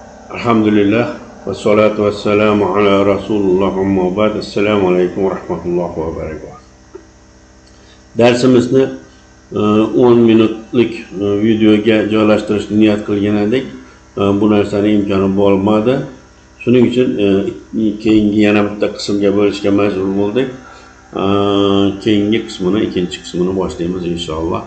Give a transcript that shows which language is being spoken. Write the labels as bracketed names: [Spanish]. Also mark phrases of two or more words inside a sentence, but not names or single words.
[Arabic] الحمد لله والصلاة والسلام على رسول الله أما بعد. السلام عليكم ورحمة الله وبركاته. [Uzbek] Dersimizni 10 minutlik videoga joylashtirishni niyat qilgan edik. Bu narsani imkoni bo'lmadi. Shuning uchun keyingi yana bitta qismga bo'lishga majbur bo'ldik. Keyingi qismini, ikkinchi qismini boshlaymiz inshaalloh.